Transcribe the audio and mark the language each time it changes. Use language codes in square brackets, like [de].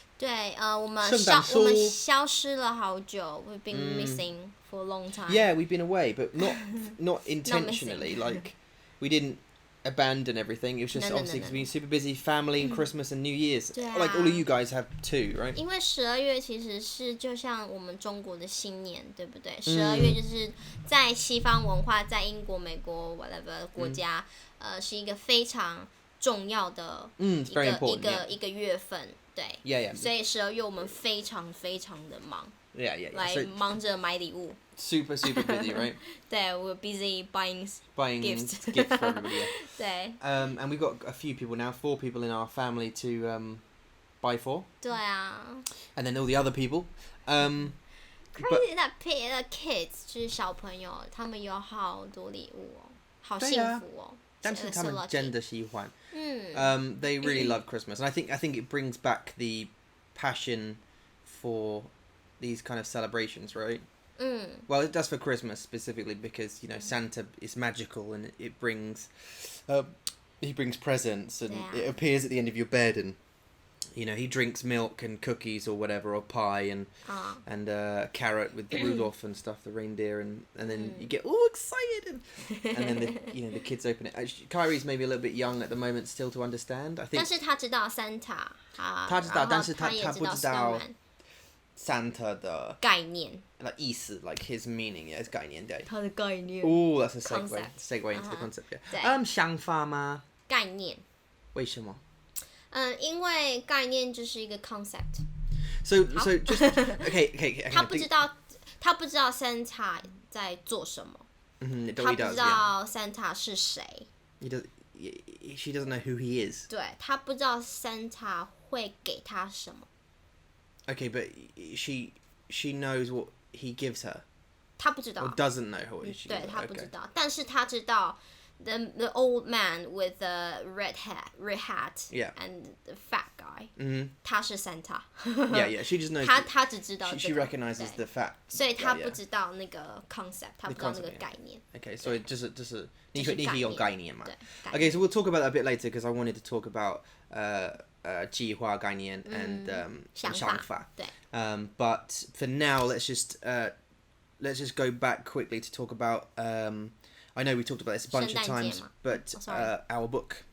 [zh] 对，我们消失了好久。 [en] We've been missing for a long time. Yeah, we've been away, but not intentionally. Like we didn't abandon everything. It was just obviously because we've been super busy, family and Christmas and New Year's. Like all of you guys have too, right? [zh] 因为12月其实是就像我们中国的新年，对不对？12月就是在西方文化，在英国、美国 whatever 国家，是一个非常重要的一个月份，对。 [en] Yeah. [zh] 所以12月我们非常非常的忙。 [en] Yeah. [zh] 来忙着买礼物。 [en] Super busy, right? 对 we're busy buying gifts for everybody. Yeah. [zh] 对。 [en] And we've got a few people now, 4 people in our family to buy for. [zh] 对啊。 [en] And then all the other people. Crazy that kids [zh] 就是小朋友，他们有好多礼物哦，好幸福哦。但是他们真的喜欢。 [en] They really love Christmas, and I think it brings back the passion for these kind of celebrations, right? Well, it does for Christmas specifically because Santa is magical and it brings he brings presents and it appears at the end of your bed and he drinks milk and cookies or whatever or pie and carrot with Rudolph and stuff, the reindeer, and then you get all excited and then the kids open it. Actually, Kyrie's maybe a little bit young at the moment still to understand. I think. [zh] 但是他知道 Santa 他知道，但是他不知道 [en] Snowman [zh] Santa 的概念， [en] like [zh] 意思 [en] like his meaning, yeah, [zh] 概念对。 [en] 他的概念。 Oh, that's a segue Concept. into the concept. [zh] 对。 Yeah. 想法吗？概念。为什么？因为概念就是一个 concept。 [en] So just okay. [zh] 他不知道 Santa 在做什么。他不知道 Santa 是谁。 [en] She doesn't know who he is. [zh] 对，他不知道 Santa 会给他什么。 [en] Okay, but she knows what he gives her. [zh] 他不知道。 [en] Or doesn't know what she gives her. [zh] 对，他不知道，但是他知道。 [en] The old man with the red hat and the fat guy. [zh] 他是 Santa. [en] yeah. She just knows. [zh] 他只知道这个。 [en] She recognizes the fat. [zh] 所以他不知道那个 concept， 他不知道那个概念。 [en] Okay, so [zh] 就是你可以用概念嘛。对。 [en] Okay, so we'll talk about that a bit later because I wanted to talk about 计划概念 and 想法。 [zh] 对。 [en] But for now, let's just go back quickly to talk about I know we talked about this a bunch of times, but our book.